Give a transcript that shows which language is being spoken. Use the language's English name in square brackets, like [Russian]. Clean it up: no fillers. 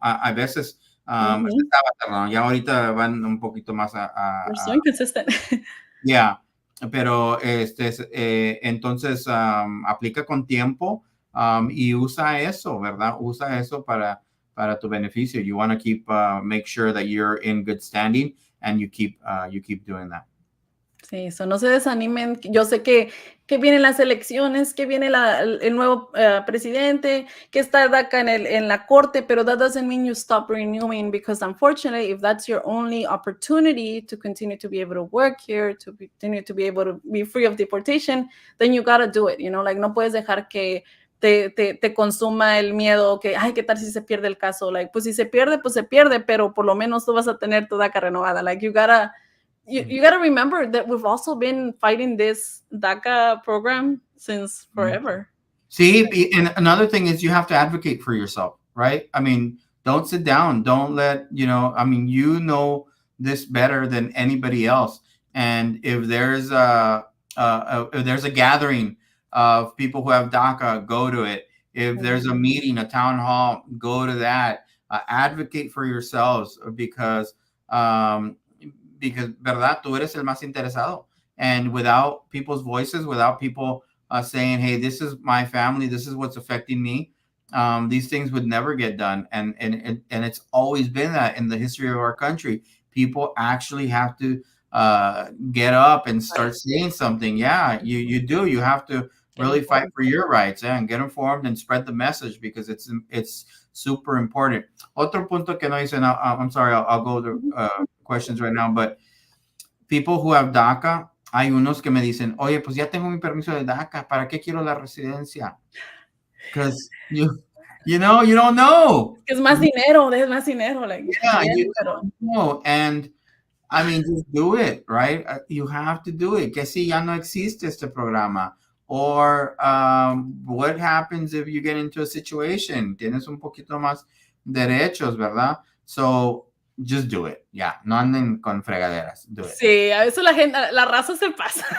[Spanish] A veces estaba tardando. Ya ahorita van un poquito más [English] You're so inconsistent. Yeah. [Spanish] Pero entonces aplica con tiempo y usa eso, ¿verdad? Usa eso para tu beneficio. [English] You want to keep make sure that you're in good standing and you keep doing that. [Spanish] Sí, eso no se desanimen. Yo sé que vienen las elecciones, que viene el nuevo presidente, que está DACA en la corte, pero [English] that doesn't mean you stop renewing, because unfortunately, if that's your only opportunity to continue to be able to work here, to continue to be able to be free of deportation, then you gotta do it, you know, like [Spanish] no puedes dejar que te consuma el miedo, que, ay, ¿qué tal si se pierde el caso? Like, pues si se pierde, pues se pierde, pero por lo menos tú vas a tener tu DACA renovada. [English] Like, you gotta remember that we've also been fighting this DACA program since forever. See, and another thing is you have to advocate for yourself, right? I mean, don't sit down. Don't let, I mean, you know this better than anybody else. And if there's a gathering of people who have DACA, go to it. If there's a meeting, a town hall, go to that. Advocate for yourselves because, [Spanish] verdad, tú eres el más interesado. [English] And without people's voices, without people saying, hey, this is my family, this is what's affecting me, these things would never get done. And it's always been that in the history of our country. People actually have to get up and start saying something. Yeah, you do. You have to really fight for your rights and get informed and spread the message, because it's super important. [Spanish] Otro punto que no hice, [English] I'm sorry, I'll go to questions right now, but people who have DACA, [Spanish] hay unos que me dicen, oye, pues ya tengo mi permiso de DACA, ¿para qué quiero la residencia? [English] Because you don't know. [Spanish] Es más dinero, like, [English] yeah, you don't know. And I mean, just do it, right? You have to do it. [Spanish] Que si ya no existe este programa. [English] Or what happens if you get into a situation? [Spanish] Tienes un poquito más derechos, ¿verdad? [English] So just do it. [Spanish] Yeah, no anden con fregaderas. [English] Do it. [Spanish] Sí, a veces la raza se pasa.